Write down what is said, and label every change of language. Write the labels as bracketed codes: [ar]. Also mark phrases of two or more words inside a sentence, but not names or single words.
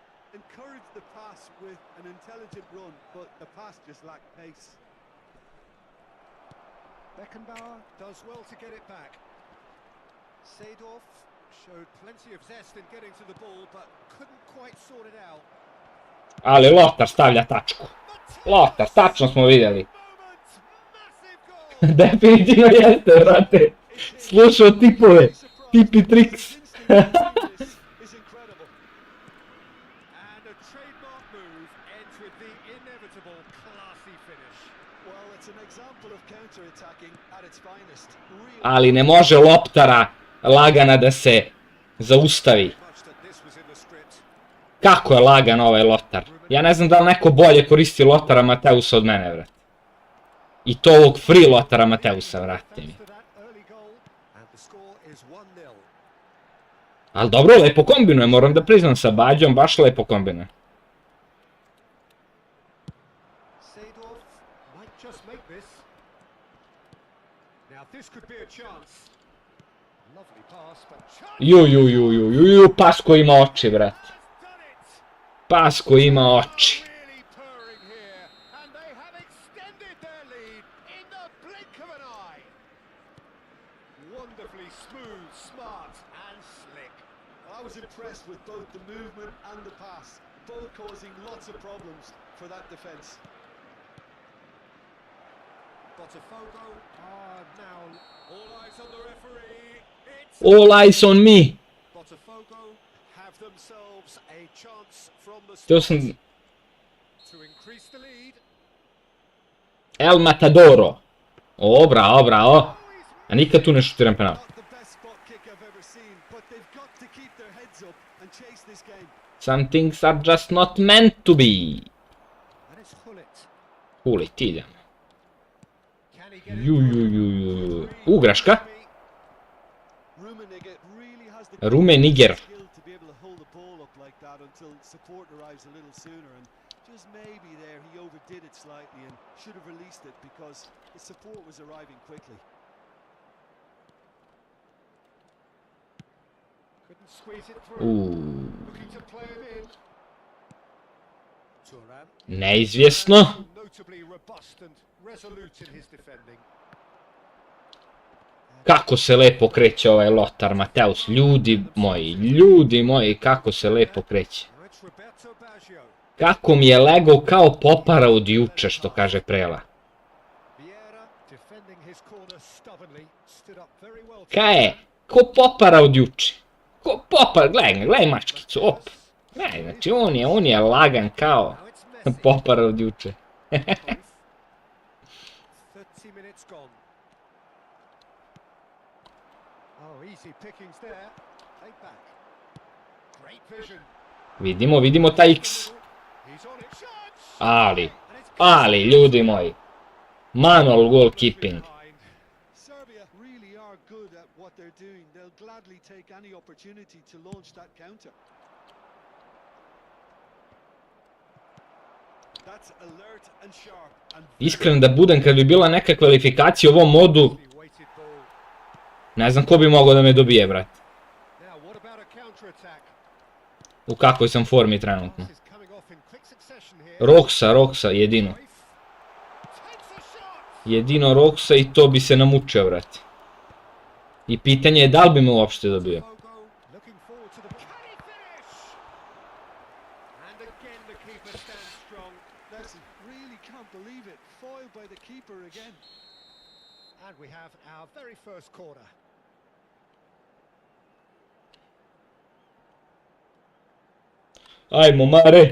[en] Encouraged the pass with an intelligent run, but the pass just lacked pace. Beckenbauer does well to get it back. Seedorf showed plenty of zest in getting to the ball, but couldn't quite sort it out. [sr] Ali Lotar stavlja tačku. Lotar, tačno smo vidjeli. [en] Moment, massive goal. [sr] Definitivno jeste, brate. Slušao tipove. Tipi triks. [en] Is incredible. And a trademark move ends with the inevitable classy finish. Well, it's an example of counter-attacking at its finest. Real [sr] Ali ne može Loptara lagana da se zaustavi. [en] Much that this was in the script. [sr] Kako je lagan ovaj Lotar? Ja ne znam da li neko bolje koristi Lotara Mateusa od mene, brate. I to ovog free Lotara Mateusa, vrati mi. Ali dobro, lepo kombinuje, moram da priznam, sa Bađom baš lepo kombinuje. Ju, pas koji ima oči, brate. Pas koji ima oči. [en] Wonderfully smooth, smart, and slick. I was impressed with both the movement and the pass, both causing lots of problems for that defence. Botafogo are now all eyes on the referee. It's All eyes on me. Botafogo have themselves a chance from the [sr] Htio [en] start [sr] sam... [en] to increase the lead. [sr] El Matadoro. O, bravo, bravo. A nikad tu ne šutiram penal. [en] Not the best spot kick I've ever seen, but they've got to keep their heads up and chase this game. Some things are just not meant to be. And it's Hullet. [sr] Hulit, idemo. [en] Can he get it? [sr] Ju. Greška. [en] Rummenigge really has the Rummenigge. skill to be able to hold the ball up like that until support arrives a little sooner, and just maybe there he overdid it slightly and should have released it because the support was arriving quickly. Couldn't squeeze it through. Uuu. Looking to play it in. Thuram. [sr] Neizvjesno. [en] Notably robust and resolute in his defending. [sr] Kako se lepo kreće ovaj Lothar Matthäus. Ljudi moji, kako se lepo kreće. [en] Now it's Roberto Baggio. [sr] Kako mi je legao kao popara od juče, što kaže Prela. [en] Vieira defending his corner stubbornly. Stood up very well. [sr] Kaj ko popara od juče. Ko popara, gledaj mačkicu, op. Gledaj, znači on je lagan kao [en] Now it's Messi. [sr] popara od juče. [en] 30 minutes gone. Oh, easy pickings there. Take back. Great vision. [sr] Vidimo taj X. [en] He's on it. Shots. Ali, ljudi moji. Manual goalkeeping. Serbia really are good at what they're doing. They'll gladly take any opportunity to launch that counter. That's alert and sharp and [sr] Iskren da budem, kad bi bila neka kvalifikacija u ovom modu, [en] Weighted ball. [sr] ne znam ko bi mogao da me dobije, brate. [en] Now, what about a counter attack? [sr] U kakvoj sam formi trenutno. [en] This is coming off in quick succession here. [sr] Roksa, jedino. [en] Takes a shot. [sr] Jedino Roksa i to bi se namučio, brate. I pitanje je da li bi me uopšte dobio. [en] Fogo looking forward to the. Can he finish? And again, the keeper stands strong. Leslie really can't believe it. Foiled by the keeper again. And we have our very first corner. [sr] Ajmo, Mare.